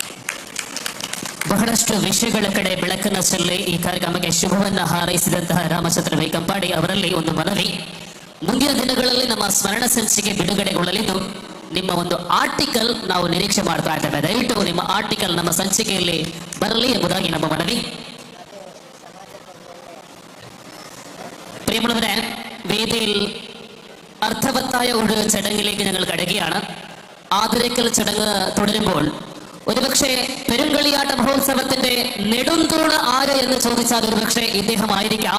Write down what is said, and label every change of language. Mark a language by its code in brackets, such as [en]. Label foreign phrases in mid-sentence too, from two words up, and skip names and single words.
[kn] ಬಹಳಷ್ಟು ವಿಷಯಗಳ ಕಡೆ ಬೆಳಕನ್ನು ಚೆಲ್ಲಿ ಈ ಕಾರ್ಯಕ್ರಮಕ್ಕೆ ಶುಭವನ್ನ ಹಾರೈಸಿದಂತಹ ರಾಮಚಂದ್ರ ಬೈಕಂಪಾಡಿ ಅವರಲ್ಲಿ ಒಂದು ಮನವಿ. ಮುಂದಿನ ದಿನಗಳಲ್ಲಿ ನಮ್ಮ ಸ್ಮರಣ ಸಂಚಿಕೆ ಬಿಡುಗಡೆಗೊಳ್ಳಲಿದ್ದು ನಿಮ್ಮ ಒಂದು ಆರ್ಟಿಕಲ್ ನಾವು ನಿರೀಕ್ಷೆ ಮಾಡ್ತಾ ಇದ್ದೇವೆ. ದಯವಿಟ್ಟು ನಿಮ್ಮ ಆರ್ಟಿಕಲ್ ನಮ್ಮ ಸಂಚಿಕೆಯಲ್ಲಿ ಬರಲಿ ಎಂಬುದಾಗಿ ನಮ್ಮ ಮನವಿ. [ml] പ്രിയമുള്ളവരെ, വേദിയിൽ അർത്ഥവത്തായ ഒരു ചടങ്ങിലേക്ക് ഞങ്ങൾ കടക്കുകയാണ്. ആദരിക്കൽ ചടങ്ങ് തുടരുമ്പോൾ ഒരുപക്ഷെ പെരുങ്കളിയാട്ട മഹോത്സവത്തിന്റെ നെടുന്തൂണ് ആര് എന്ന് ചോദിച്ചാൽ ഒരുപക്ഷെ ഇദ്ദേഹമായിരിക്കാം.